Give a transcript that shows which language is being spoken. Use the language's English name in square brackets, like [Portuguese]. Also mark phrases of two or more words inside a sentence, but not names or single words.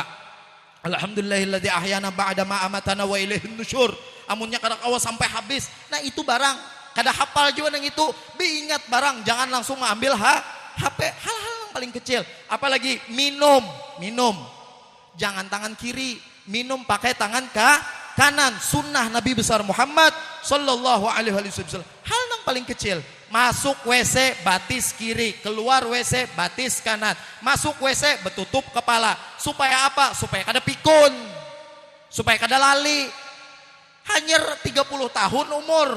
[Arabic] الحمد لله الذي أحيانا بعد ما أماتنا وإليه النشور. [Banjar] Amunnya kada kawa sampai habis. Nah itu barang, kada hafal juga nang itu, diingat barang, [Indonesian] jangan langsung ngambil HP. Hal-hal yang paling kecil. Apalagi minum. Jangan tangan kiri, minum pakai tangan kanan. Sunnah Nabi besar Muhammad [Arabic] صلى الله عليه وسلم. [Indonesian] Hal yang paling kecil. [Banjar] Masuk WC batis kiri, keluar WC batis kanan. Masuk WC betutup kepala. Supaya apa? Supaya kada pikun. Supaya kada lali. [Indonesian] Hanya 30 tahun umur.